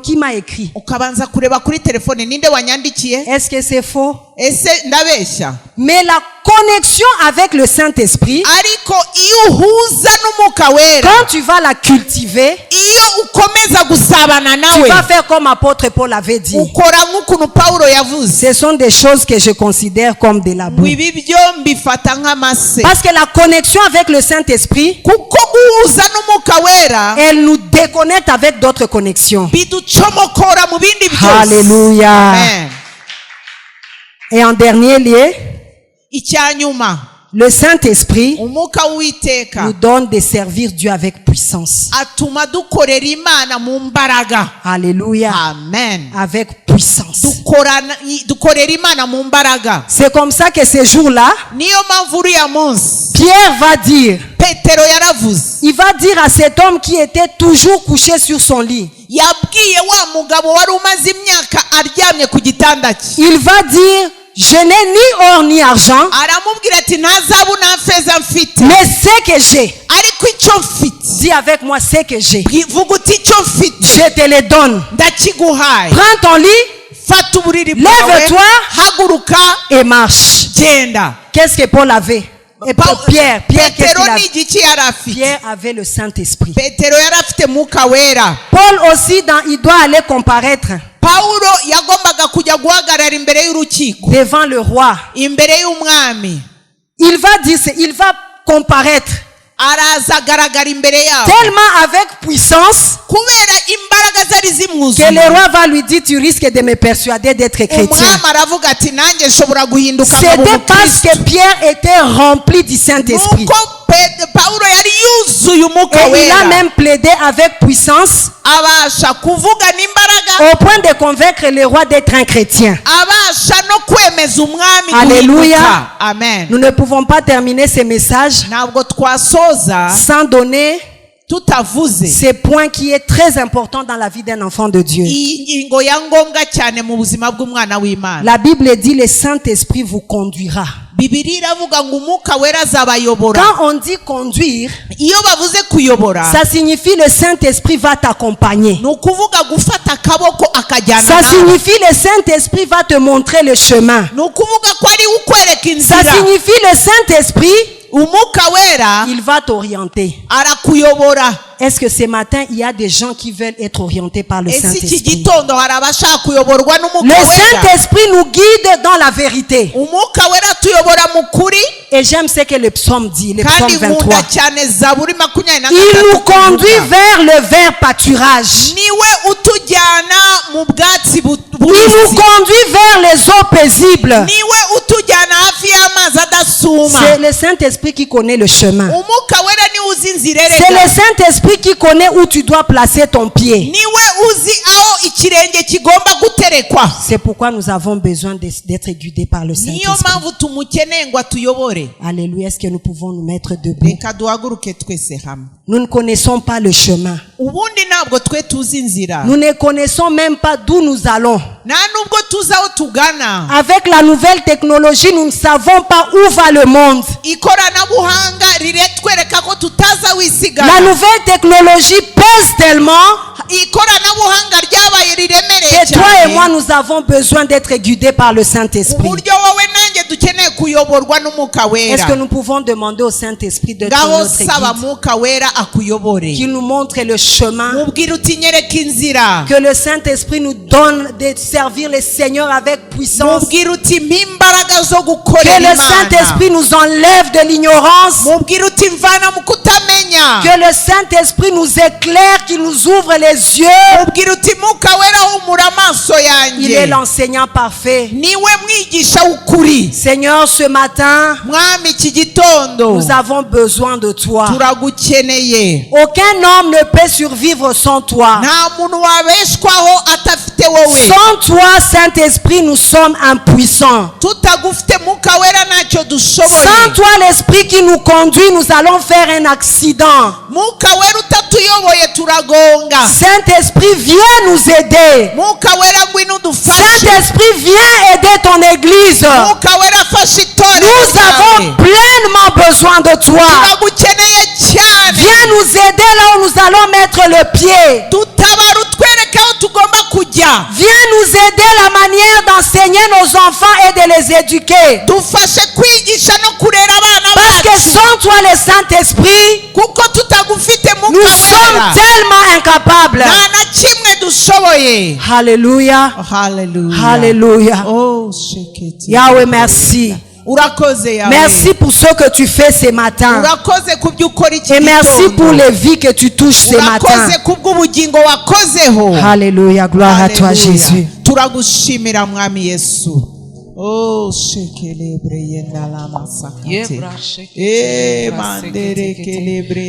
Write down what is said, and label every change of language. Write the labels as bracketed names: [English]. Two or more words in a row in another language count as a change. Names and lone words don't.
[French] Qui m'a écrit? [Kinyarwanda] ukabanza kureba kuri telefone, ninde wanyandikiye? [French] Est-ce que c'est faux? [Kinyarwanda] ese ndabeshya? [French] Mais la connexion avec le Saint-Esprit, [Kinyarwanda] ariko iyo uhuza n'umwuka wera, [French] quand tu vas la cultiver, [Kinyarwanda] iyo ukomeza gusabana [French] tu [Kinyarwanda] nawe, [French] vas faire comme apôtre Paul avait dit. [Kinyarwanda] ukora nk'ukuntu Pawulo yavuze. [French] Ce sont des choses que je considère comme de la boue. [Kinyarwanda] ibi byo mbifata nk'amase, [French] Parce que la connexion avec le Saint-Esprit, [Kinyarwanda] kuko guhuza n'umwuka wera [French] elle nous déconnecte avec d'autres connexions. [Kinyarwanda] biducomokora mu bindi byose. [French] Alléluia. [Kinyarwanda] Amen. [French] Et en dernier lieu, [Kinyarwanda] icyanyuma, [French] le Saint-Esprit [Kinyarwanda] umwuka w'Uwiteka [French] nous donne de servir Dieu avec puissance. [Kinyarwanda] atuma dukorera Imana mu mbaraga. [French] Alléluia. [Kinyarwanda] Amen. [French] Avec puissance. [Kinyarwanda] dukorera Imana mu mbaraga. [French] C'est comme ça que ce jour-là, [Kinyarwanda] niyo mpamvu uriya munsi [French] Pierre va dire, [Kinyarwanda] Petero yaravuze, [French] il va dire à cet homme qui était toujours couché sur son lit, [Kinyarwanda] yabwiye wa mugabo wari umaze imyaka aryamye ku gitanda cye, [French] il va dire, je n'ai ni or ni argent, [Kinyarwanda] aramubwira ati nta zahabu nta feza mfite, [French] mais ce que j'ai, [Kinyarwanda] ariko icyo mfite, [French] dis avec moi ce que j'ai, [Kinyarwanda] vuga uti icyo mfite [French] je te le donne. [Kinyarwanda] ndakiguhaye. [French] Prends ton lit [Kinyarwanda] fata uburiri bwawe, [French] Lève-toi. [Kinyarwanda] haguruka, [French] et marche. [Kinyarwanda] genda. [French] Qu'est-ce que Paul avait? Et Pierre, qu'est-ce [Kinyarwanda] Petero [French] qu'il [Kinyarwanda] ni [French] avait? [Kinyarwanda] igiki yari afite? [French] Pierre avait le Saint-Esprit. [Kinyarwanda] Petero yari afite mwuka wera. [French] Paul aussi, il doit aller comparaître [Kinyarwanda] Pawulo yagombaga kujya guhagarara imbere y'urukiko, [French] devant le roi. [Kinyarwanda] imbere y'umwami. [French] Il va dire, il va comparaître [Kinyarwanda] araza agaragara imbere yabo [French] tellement avec puissance [Kinyarwanda] kubera imbaraga zari [French] que [Kinyarwanda] zimwuzuye [French] le roi va lui dire, tu risques de me persuader d'être chrétien. [Kinyarwanda] umwami aravuga ati nanjye nshobora guhinduka nkaba [French] C'était parce [Kinyarwanda] umukristo [French] que Pierre était rempli du Saint-Esprit. [Kinyarwanda] nuko Pawulo yari yuzuye umwuka [French] Et il a [Kinyarwanda] wera [French] même plaidé avec puissance [Kinyarwanda] abasha kuvuga n'imbaraga [French] au point de convaincre le roi d'être un chrétien. [Kinyarwanda] abasha no kwemeza umwami [French] Alléluia. [Kinyarwanda] guhinduka amen [French] Nous ne pouvons pas terminer ces messages [Kinyarwanda] ntabwo twasoza [French] sans donner [Kinyarwanda] tutavuze [French] ce point qui est très important dans la vie d'un enfant de Dieu. [Kinyarwanda] iyi ngingo ya ngombwa cyane mu buzima bw'umwana w'Imana [French] La Bible dit le Saint-Esprit vous conduira. [Kinyarwanda] Bibiliya iravuga ngo umwuka wera azabayobora [French] Quand on dit conduire, [Kinyarwanda] iyo bavuze kuyobora [French] ça signifie le Saint-Esprit va t'accompagner. [Kinyarwanda] ni ukuvuga gufata akaboko akajyana [French] Ça [Kinyarwanda] nawe [French] signifie le Saint-Esprit va te montrer le chemin. [Kinyarwanda] ni ukuvuga ko ari ukwereka [French] Ça [Kinyarwanda] inzira [French] signifie le Saint-Esprit, [Kinyarwanda] umwuka wera [French] il va t'orienter. [Kinyarwanda] arakuyobora [French] Est-ce que ce matin, il y a des gens qui veulent être orientés par le [Kinyarwanda] ese iki [French] Saint-Esprit? [Kinyarwanda] gitondo hari abashaka kuyoborwa [French] Le [Kinyarwanda] n'umwuka wera [French] Saint-Esprit nous guide dans la vérité. [Kinyarwanda] umwuka wera atuyobora mu kuri [French] Et j'aime ce que le psaume dit, le [Kinyarwanda] kandi [French] psaume [Kinyarwanda] nkunda [French] 23. [Kinyarwanda] cyane zaburi 23 [French] Il nous conduit vers le vert pâturage. [Kinyarwanda] niwe utujyana mu bwatsi [French] Il nous [Kinyarwanda] bubisi [French] conduit vers les eaux paisibles. [Kinyarwanda] niwe utujyana hafi y'amazi adasuma [French] C'est le Saint-Esprit qui connaît le chemin. [Kinyarwanda] umwuka wera niwe uzi inzira [French] C'est [Kinyarwanda] erega [French] le Saint-Esprit qui connaît où tu dois placer ton pied. [Kinyarwanda] niwe uzi aho ikirenge kigomba guterekwa [French] C'est pourquoi nous avons besoin d'être guidés par le [Kinyarwanda] niyo [French] Saint-Esprit. [Kinyarwanda] mpamvu tumukeneye ngo atuyobore [French] Alléluia. Est-ce que nous pouvons nous mettre debout? [Kinyarwanda] reka duhaguruke twese hamwe [French] Nous ne connaissons pas le chemin. [Kinyarwanda] ubundi ntabwo twe tuzi inzira [French] Nous ne connaissons même pas d'où nous allons. [Kinyarwanda] nta nubwo tuzi aho tugana [French] Avec la nouvelle technologie, nous ne savons pas où va le monde. [Kinyarwanda] ikoranabuhanga riretwereka ko tutazi aho [French] La [Kinyarwanda] isigana [French] nouvelle technologie pèse tellement [Kinyarwanda] ikoranabuhanga ryabaye riremereye [French] que toi et [Kinyarwanda] cyane [French] moi, nous avons besoin d'être guidés par le Saint-Esprit. [Kinyarwanda] uburyo wowe nanjye dukeneye kuyoborwa n'umwuka [French] Est-ce que [Kinyarwanda] wera [French] nous pouvons demander au Saint-Esprit de être [Kinyarwanda] ngaho [French] notre [Kinyarwanda] saba [French] guide, [Kinyarwanda] mwuka wera akuyobore [French] qu'il nous montre le chemin, [Kinyarwanda] mubwire uti nyereka inzira [French] que le Saint-Esprit nous donne de servir le Seigneur avec puissance, [Kinyarwanda] mubwire uti mpa imbaraga zo [French] que [Kinyarwanda] gukorera [French] le [Kinyarwanda] imana [French] Saint-Esprit nous enlève de l'ignorance, [Kinyarwanda] mubwire uti mvana mu kutamenya [French] que le Saint-Esprit nous éclaire, qu'il nous ouvre les yeux. [Kinyarwanda] mubwire uti mwuka wera humura amaso [French] Il est [Kinyarwanda] yanjye [French] l'enseignant parfait. [Kinyarwanda] niwe mwigisha w'ukuri [French] Seigneur, ce matin, [Kinyarwanda] mwami iki gitondo [French] nous avons besoin de toi. [Kinyarwanda] turagukeneye [French] Aucun homme ne peut survivre sans toi. [Kinyarwanda] nta muntu wabeshwaho atafite wowe [French] Sans toi, Saint-Esprit, nous sommes impuissants. [Kinyarwanda] tutagufite mwuka wera ntacyo [French] Sans [Kinyarwanda] dushoboye [French] toi, l'Esprit qui nous conduit, nous allons faire un accident. [Kinyarwanda] mwuka wera utatuyoboye turagonga [French] Saint-Esprit, viens nous aider. [Kinyarwanda] mwuka wera ngwino udufashe [French] Saint-Esprit, viens aider ton Église. [Kinyarwanda] mwuka wera afashe itorero [French] Nous avons [Kinyarwanda] ryawe [French] pleinement besoin de toi. [Kinyarwanda] turagukeneye cyane [French] Viens nous aider là où nous allons mettre le pied. [Kinyarwanda] dutabara utwereke aho tugomba kujya [French] Viens nous aider la manière d'enseigner nos enfants et de les éduquer. [Kinyarwanda] dufashe kwigisha no kurera abana [French] Parce que [Kinyarwanda] bacu [French] sans toi, le Saint-Esprit, [Kinyarwanda] kuko tutagufite [French] nous [Kinyarwanda] mwuka [French] sommes [Kinyarwanda] wera [French] tellement incapables. [Kinyarwanda] nta na kimwe dushoboye [French] Alléluia. [Kinyarwanda] haleluya [French] Alléluia. oh sheketi Yahweh, merci. [Kinyarwanda] urakoze yawe [French] Merci pour ce que tu fais ce matin. [Kinyarwanda] urakoze kubyo ukora iki [French] Et merci pour [Kinyarwanda] gitondo [French] les vies que tu touches ce matin. [Kinyarwanda] urakoze kubw'ubugingo wakozeho [French] Alléluia. Gloire à toi, [Kinyarwanda] Haleluya. [French] Jésus. [Kinyarwanda] turagushimira mwami yesu oh shekelebre yendala masakate mandere kelebre